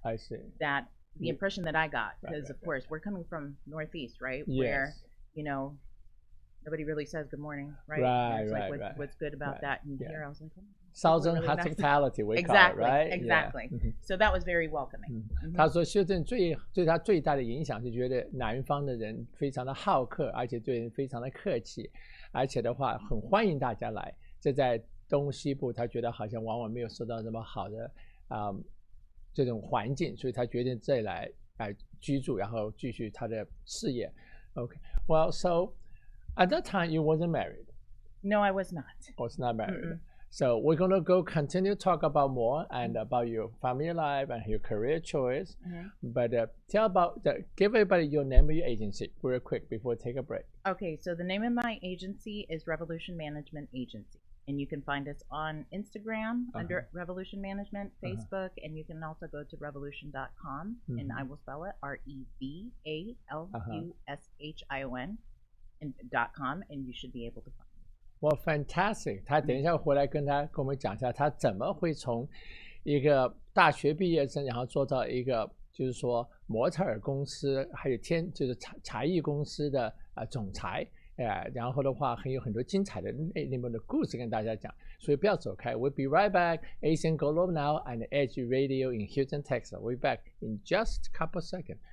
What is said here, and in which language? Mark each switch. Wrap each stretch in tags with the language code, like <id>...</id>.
<en>I see. That the impression that I got, because of course we're coming from Northeast, right? Yes. Where nobody really says good morning, right? Right. What's good about that? And here I was like, Southern really hospitality, we call it, right? Exactly. So that was very welcoming.</en> <zh>他说休斯顿对他最大的影响是觉得南方的人非常的好客，而且对人非常的客气，而且的话很欢迎大家来。这在东西部，他觉得好像往往没有受到那么好的这种环境，所以他决定这里来居住，然后继续他的事业。</zh> <en>Okay. Well, so at that time you wasn't married. No, I was not. Was not married. So we're going to continue talk about more and about your family life and your career choice. But give everybody your name of your agency real quick before we take a break. Okay, so the name of my agency is Revolution Management Agency. And you can find us on Instagram under Revolution Management, Facebook, and you can also go to revolution.com, and I will spell it REVALUSHION and .com, and you should be able to find it. Well, fantastic!</en> <zh>他等一下回来跟我们讲一下，他怎么会从一个大学毕业生，然后做到一个就是说模特儿公司，还有就是茶艺公司的总裁。然后的话还有很多精彩的里面的故事跟大家讲，所以不要走开。</zh> <en>We'll be right back. Asian Global Now and Edge Radio in Houston, Texas. We'll be back in just a couple of seconds.</en>